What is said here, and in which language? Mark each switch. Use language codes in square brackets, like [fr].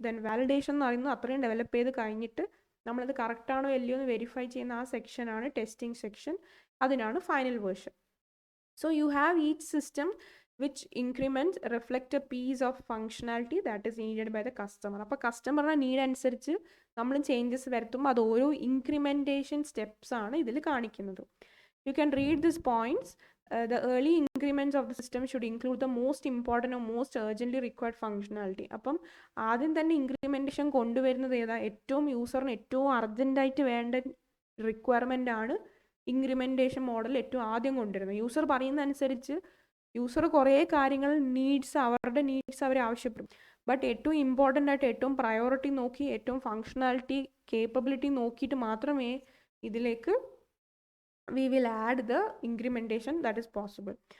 [ml] Then validation എന്ന് പറയുന്നത് അത്രയും ഡെവലപ്പ് ചെയ്ത് കഴിഞ്ഞിട്ട് നമ്മളത് കറക്റ്റാണോ അല്ലയോ എന്ന് വെരിഫൈ ചെയ്യുന്ന ആ സെക്ഷനാണ് ടെസ്റ്റിംഗ് സെക്ഷൻ, അതിനാണ് final version. [en] So you have each system which increments reflect a piece of functionality that is needed by the customer. [ml] അപ്പോൾ കസ്റ്റമറുടെ നീഡ് അനുസരിച്ച് നമ്മൾ ചേഞ്ചസ് വരുത്തുമ്പോൾ അത് ഓരോ ഇൻക്രിമെൻറ്റേഷൻ സ്റ്റെപ്സ് ആണ് ഇതിൽ കാണിക്കുന്നത്. [en] You can read this points. The early increments of the system should include the most important or most urgently required functionality. [ml] അപ്പം ആദ്യം തന്നെ ഇൻക്രിമെൻറ്റേഷൻ കൊണ്ടുവരുന്നത് ഏതാ? ഏറ്റവും യൂസറിന് ഏറ്റവും അർജൻറ്റായിട്ട് വേണ്ട റിക്വയർമെൻ്റ് ആണ് ഇൻക്രിമെൻറ്റേഷൻ മോഡൽ ഏറ്റവും ആദ്യം കൊണ്ടുവരുന്നത്. യൂസർ പറയുന്നതനുസരിച്ച് യൂസർ കുറേ കാര്യങ്ങൾ അവരുടെ നീഡ്സ് അവർ ആവശ്യപ്പെടും. ബട്ട് ഏറ്റവും ഇമ്പോർട്ടൻ്റ് ആയിട്ട് ഏറ്റവും പ്രയോറിറ്റി നോക്കി ഏറ്റവും ഫങ്ഷണാലിറ്റി കേപ്പബിലിറ്റി നോക്കിയിട്ട് മാത്രമേ ഇതിലേക്ക് [en] we will add the incrementation that is possible.